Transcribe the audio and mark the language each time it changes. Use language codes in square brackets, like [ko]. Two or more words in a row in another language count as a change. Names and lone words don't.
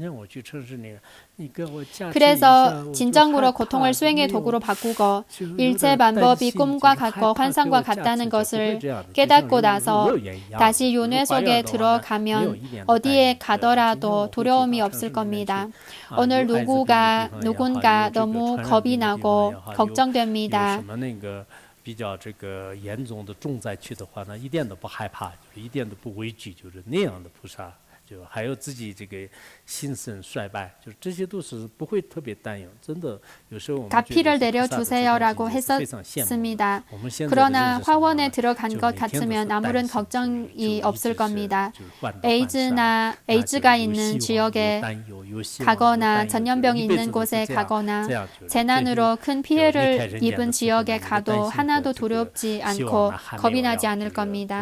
[ko] 그래서 진정으로 고통을 수행의 도구로 바꾸고 일체 방법이 꿈과 같고 환상과 같다는 것을 깨닫고 나서 다시 윤회 속에 들어가면 어디에 가더라도 두려움이 없을 겁니다. 오늘 누군가 너무 겁이 나고 걱정됩니다. [zh] 比较这个严重的重灾区的话呢，一点都不害怕，就是一点都不畏惧，就是那样的菩萨，就还有自己这个心神衰败，就是这些都是不会特别担忧。真的，有时候我们 [ko] 가피를 내려주세요라고 했었습니다. 그러나 화원에 들어간 것 같으면 아무런 걱정이 없을 겁니다. 에이즈가 있는 지역에 가거나 전염병이 있는 곳에 가거나 재난으로 큰 피해를 입은 지역에 가도 하나도 두렵지 않고 겁이 나지 않을 겁니다.